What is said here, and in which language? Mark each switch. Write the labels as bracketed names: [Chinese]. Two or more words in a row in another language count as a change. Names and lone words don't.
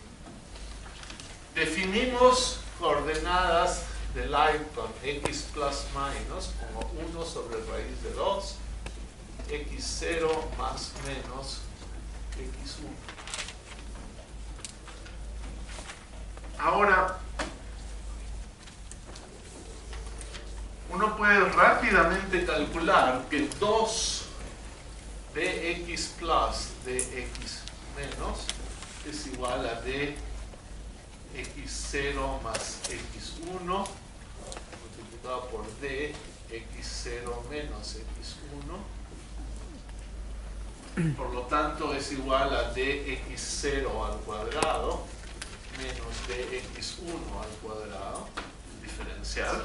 [Spanish] Definimos coordenadas de Lighton x [English] plus minus [Spanish] como 1 sobre raíz de 2, x0 más menos x1. Ahora, uno puede rápidamente calcular que 2 dx plus dx menos es igual a dx0 más x1 multiplicado por dx0 menos x1. Por lo tanto es igual a dx0 al cuadrado menos dx1 al cuadrado, diferencial.